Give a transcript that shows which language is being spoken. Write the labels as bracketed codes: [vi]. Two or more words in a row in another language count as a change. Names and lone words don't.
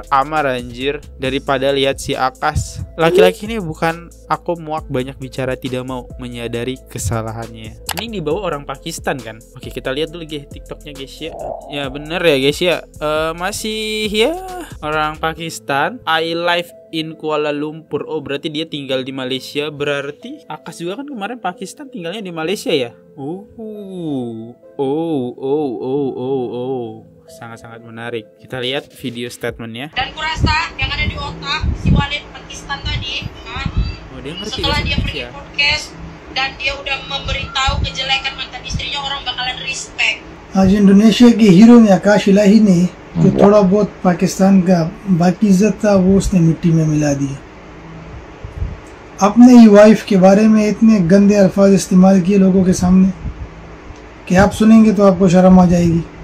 [id] Amar anjir, daripada lihat si Akas. Laki-laki ini bukan aku muak banyak bicara, tidak mau menyadari kesalahannya. Ini dibawa orang Pakistan kan. Oke kita lihat dulu guys TikToknya guys ya. Ya bener ya guys ya, masih ya orang Pakistan. [en] I live in Kuala Lumpur. [id] Oh berarti dia tinggal di Malaysia. Berarti Akas juga kan kemarin Pakistan tinggalnya di Malaysia ya. Sangat-sangat menarik. Kita lihat video statementnya. Dan kurasa yang ada di otak si Walid Pakistan tadi, dia ngerti setelah ya, dia pergi podcast dan dia udah memberitahu kejelekan mantan istrinya, orang bakalan respect. [hi] आज इंडोनेशिया के हीरो ने आकाश इलाही ने जो थोड़ा बहुत पाकिस्तान का बाकी इज्जत था वो उसने मिट्टी में मिला दिया। अपने ही वाइफ के बारे में इतने गंदे अल्फाज इस्तेमाल किए लोगों के सामने कि आप सुनेंगे तो आपको शर्म आ जाएगी।